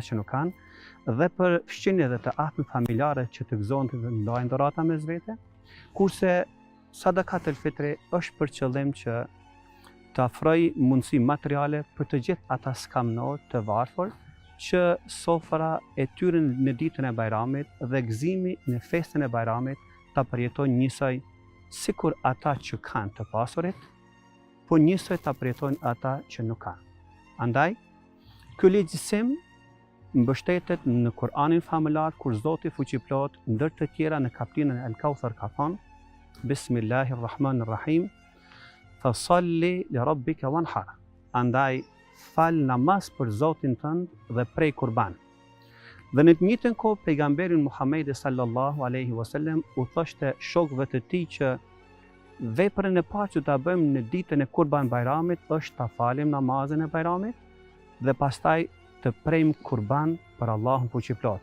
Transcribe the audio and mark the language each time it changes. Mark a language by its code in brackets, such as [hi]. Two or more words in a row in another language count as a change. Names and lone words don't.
[sq] që nuk kanë, dhe për fshirjen dhe të afërm familjare që të gëzohen të ndajnë dhurata mes vete, kurse [ar] صدقة الفطر [sq] është për qëllim që të afroj mundësi materiale për të gjithë ata skamnor të varfër që sofra e tyre në ditën e Bajramit dhe gëzimi në festën e Bajramit ta përjetojnë njësoj sikur ata që kanë të pasurit, po njësoj ta përjetojnë ata që nuk kanë. Andaj, ky legjësim mbështetet në Kur'anin famullar kur Zoti fuqiplot ndër të tjera në kapitullin El Kauthar ka thonë: [ar] بسم الله الرحمن الرحيم فصل لربك وانحر. [sq] Andaj, fal namaz për Zotin tënd dhe prej kurban. Dhe në të njëjtën kohë pejgamberin Muhamedi [ar] صلى الله عليه وسلم [sq] u thoshte shokëve të tij që veprën e parë që ta bëjmë në ditën e Kurban Bajramit është ta falim namazin e Bajramit dhe pastaj të prejmë kurban për Allahun fuqiplot.